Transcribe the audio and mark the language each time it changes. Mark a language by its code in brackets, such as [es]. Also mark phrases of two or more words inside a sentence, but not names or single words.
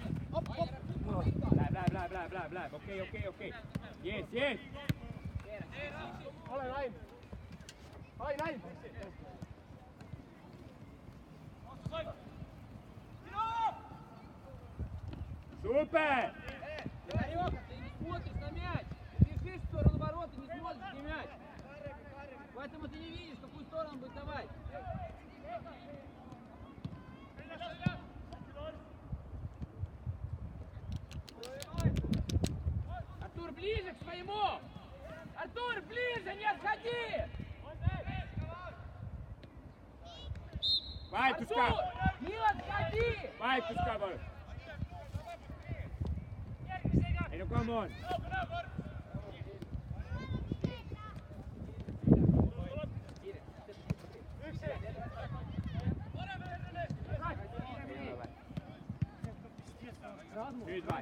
[et] Läheb, okei. Yes! Ole laim! Laim! [ru] Супер! Игорёк, ты не смотришь на мяч! Ты бежишь в сторону ворот и не смотришь на мяч! Поэтому ты не видишь, в какую сторону будет давать! Артур, ближе к своему! Артур, ближе, не отходи! [et] Vahetuska! [ru] Артур, не отходи! [et] Vahetuska palun! Ei no [en] come on! [et] Nüüd vahet.